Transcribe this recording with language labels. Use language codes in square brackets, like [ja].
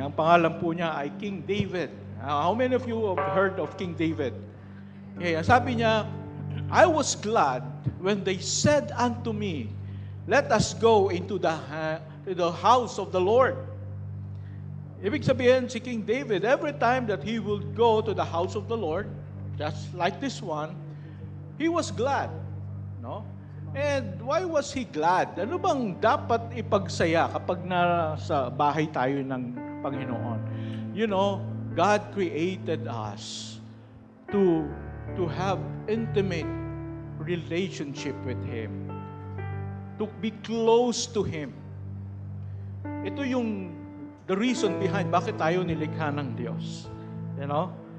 [tl] Ang pangalan po niya ay King David. [en] How many of you have heard of King David? Okay, [tl] sabi niya, [en] I was glad when they said unto me, let us go into the house of the Lord. [tl] Ibig sabihin, si [en] King David, every time that he would go to the house of the Lord, just like this one, he was glad. No? And why was he glad? [tl] Ano bang dapat ipagsaya kapag nasa bahay tayo ng Panginoon? [en] You know, God created us to have intimate relationship with Him, to be close to Him. [tl] Ito yung [en] the reason behind [tl] bakit tayo nilikha ng Diyos. [en] You know?